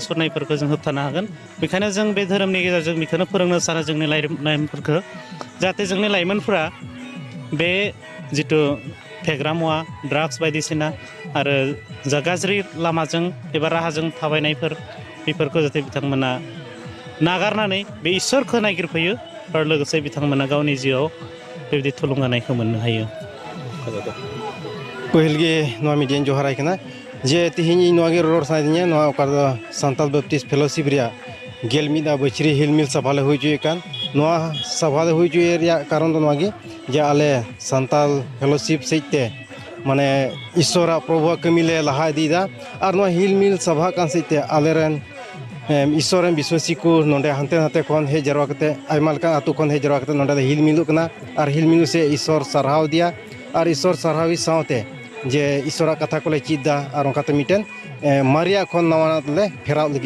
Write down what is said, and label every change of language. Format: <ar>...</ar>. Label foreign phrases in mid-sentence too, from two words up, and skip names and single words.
<brx>सुरनायफोरखौ जों होबथानो हागोन बेखायनो जों बे धोरोमनि गेजेरजों बेखौनो फोरोंनो सानो जोंनि लाइमोनफोरखौ जाहाथे जोंनि लाइमोनफोरा बे जितु फेग्रा मुवा ड्राग्स बायदिसिना आरो जा गाज्रि लामाजों एबा राहाजों थाबायनायफोर बेफोरखौ जाहाथे बिथांमोना नागारनानै बे इसोरखौ नागिरफैयो आरो लोगोसे बिथांमोना गावनि जिउआव बेबायदि थुलुंगानायखौ मोननो हायो</brx> <sat>पहलगे नवा मीडिया जोहाराय कना जे तिहिनि नवागे रोड साइदिया नवा ओकर सान्ताल बैप्टिस्ट फेलोशिप रिया गेलमिदा बछरी हिलमिल सभाले हुई जुए कान नवा सभाले हुई जुए रिया कारण दो नवागे जे आले सान्ताल फेलोशिप सहिते माने ईश्वर प्रभु कमिले लहा दीदा और नवा हिलमिल सभा कान सहिते आलेरन ईश्वर विश्वासी को नोंडे हांते हांते खन हे जरवा कते आयमा लका आतु खन हे जरवा कते नोंडे हिलमिलु कना और हिलमिलु से ईश्वर सरहाव दिया और ईश्वर सरहावी सावते जे ईश्वर कथा को ले चिदा और उनकाते मिटेन मारिया खन नवानातले फेराव लगी</sat>